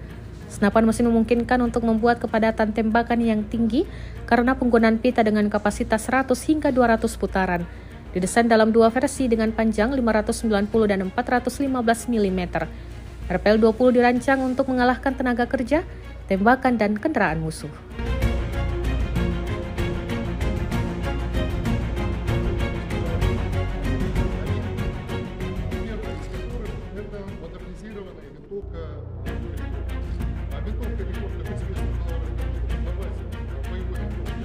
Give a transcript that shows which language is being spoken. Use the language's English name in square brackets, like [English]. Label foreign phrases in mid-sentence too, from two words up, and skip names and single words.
[Indonesian] Senapan mesin memungkinkan untuk membuat kepadatan tembakan yang tinggi karena penggunaan pita dengan kapasitas 100 hingga 200 putaran. Didesain dalam dua versi dengan panjang 590 dan 415 mm. RPL-20 dirancang untuk mengalahkan tenaga kerja, tembakan, dan kendaraan musuh. [Russian] это модернизированная винтовка «Рекорд». А винтовка «Рекорд», как известно, была разработана на базе боевой винтовки.